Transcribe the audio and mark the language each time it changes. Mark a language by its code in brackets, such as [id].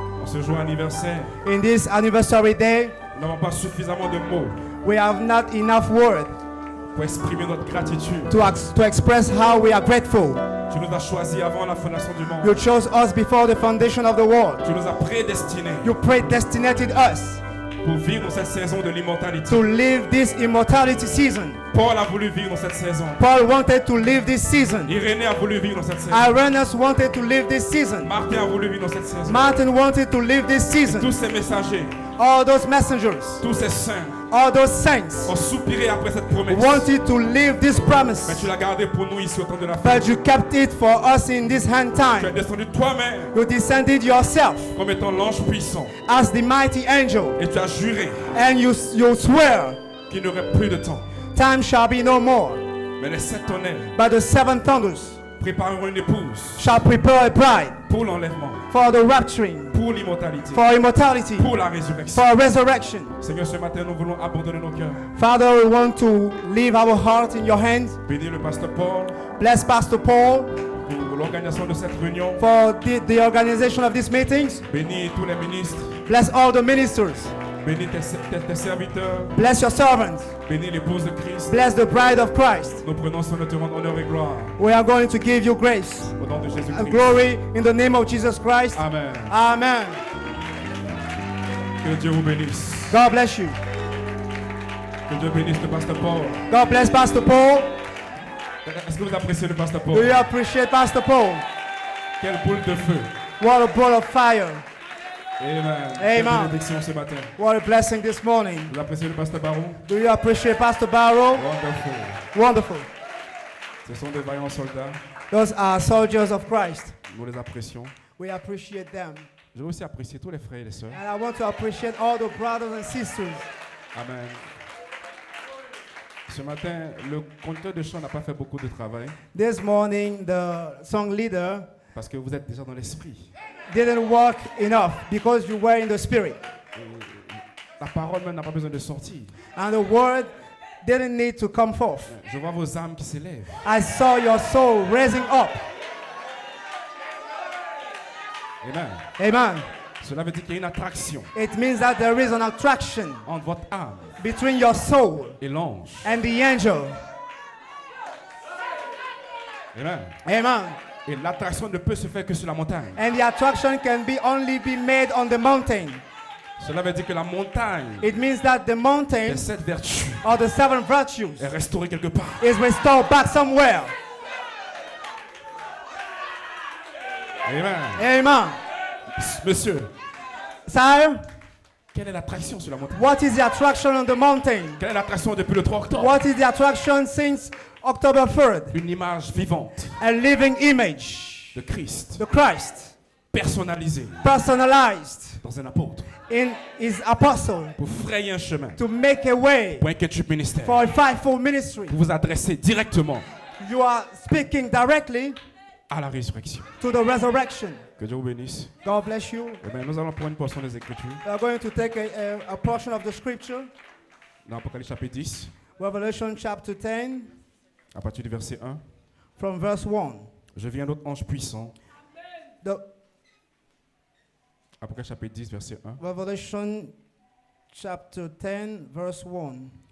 [fr] En ce jour anniversaire, [en] In this anniversary day, [fr] nous n'avons pas suffisamment de mots [en] we have not enough word [fr] pour exprimer notre gratitude. [en] to express how we are grateful. [fr] Tu nous as choisis avant la fondation du monde. [en] You chose us before the foundation of the world. [fr] Tu nous as prédestinés [en] You predestinated us [fr] pour vivre dans cette saison de l'immortalité. [en] to live this immortality season. [fr] Paul a voulu vivre dans cette saison. [en] Paul wanted to live this season. [fr] Irénée a voulu vivre dans cette saison. [en] Irenaeus wanted to live this season. [fr] Martin a voulu vivre dans cette saison. [en] Martin wanted to live this season. [fr] Tous ces messagers, [en] All those messengers, [fr] tous ces saints [en] all those saints [fr] ont soupiré après cette promesse. [en] wanted to live this [fr] Mais [en] promise. [fr] tu l'as gardé pour nous ici au temps de la fin. [en] But you kept it for us in this hand [fr] Tu es [en] time. [fr] descendu toi-même [en] You descended yourself [fr] comme étant l'ange puissant. [en] as the mighty angel. [fr] Et tu as juré [en] And you swear, [fr] qu'il n'y aurait plus de temps. [en] time shall be no more. [fr] Mais les 7 tonnerres [en] But the seven thunders [fr] prépareront une épouse [en] shall prepare a bride [fr] pour l'enlèvement, [en] for the rapturing, [fr] pour l'immortalité, [en] for immortality, [fr] pour la résurrection. [en] for resurrection. [fr] Seigneur, ce matin, nous voulons abandonner nos cœurs. [en] Father, we want to leave our heart in your hands. [fr] Bénis le pasteur Paul [en] Bless Pastor Paul [fr] pour l'organisation de cette réunion. [en] for the organization of these meetings. [fr] Bénis tous les ministres. [en] Bless all the ministers. [fr] Bénis tes serviteurs. [en] Bless your servants. [fr] Bénis l'épouse de Christ. [en] Bless the bride of Christ. [fr] Nous prenons soin de te rendre honneur et gloire. [en] We are going to give you grace [fr] Au nom de [en] and [fr] Jésus-Christ. [en] glory in the name of Jesus Christ. [fr] Amen. [en] Amen. [fr] Que Dieu vous bénisse. [en] God bless you. [fr] Que Dieu bénisse le pasteur Paul. [en] God bless Pastor Paul. [fr] Est-ce que vous appréciez le pasteur [en] Do [fr] Paul? [en] you appreciate Pastor Paul? [fr] Quelle boule de feu. [en] What a ball of fire. [fr] Amen. Quelle [en] Amen. [fr] bénédiction ce matin. [en] What a blessing this morning. [fr] Vous appréciez le pasteur Baron? [en] Do you appreciate Pastor Barrow? Wonderful. Wonderful. [fr] Ce sont des vaillants soldats. [en] Those are soldiers of Christ. [fr] Nous les apprécions. [en] We appreciate them. [fr] Je veux aussi apprécier tous les frères et les sœurs. [en] And I want to appreciate all the brothers and sisters. Amen. [fr] Ce matin, le conducteur de chant n'a pas fait beaucoup de travail [en] This morning, the song leader [fr] parce que vous êtes déjà dans l'esprit. [en] didn't work enough because you were in the spirit. [fr] La parole même n'a pas besoin de sortir. [en] And the word didn't need to come forth. [fr] Je vois vos âmes qui s'élèvent. [en] I saw your soul raising up. [fr] Amen. [en] Amen. [fr] Cela veut dire qu'il y a une attraction [en] It means that there is an attraction [fr] entre votre âme [en] between your soul [fr] et l'ange. [en] and the angel. [fr] Amen. [en] Amen. [fr] Et l'attraction ne peut se faire que sur la montagne. [en] And the attraction can only be made on the mountain. [fr] Cela veut dire que la montagne [en] It means that the mountain [fr] des 7 vertus [en] or the seven virtues [fr] est restaurée quelque part. [en] is restored back somewhere. [fr] Amen. [en] Amen. [fr] Monsieur, [en] Sire, [fr] quelle est l'attraction sur la montagne? [en] what is the attraction on the mountain? [fr] Quelle est l'attraction depuis le 3 octobre? [en] What is the attraction since October 3rd? [fr] Une image vivante [en] A living image. [fr] de Christ, [en] The Christ, [fr] personnalisée [en] personalized [fr] dans un apôtre, [en] in his apostle [fr] pour frayer un chemin, [en] to make a way [fr] pour un quintuple ministère, [en] for a fivefold ministry. [fr] pour vous adresser directement [en] You are speaking directly [fr] à la résurrection. [en] to the resurrection. [fr] Que Dieu vous bénisse. [en] God bless you. [fr] Eh bien, nous allons prendre une portion des Écritures [en] We are going to take a portion of the scripture, [fr] dans Apocalypse chapitre 10, [en] Revelation chapter 10, [fr] à partir du verset 1. [en] from verse 1. [fr] Je vis un autre ange puissant. [en] The [fr] Apocalypse chapitre 10, verset 1. [en] Revelation chapter 10, verse 1.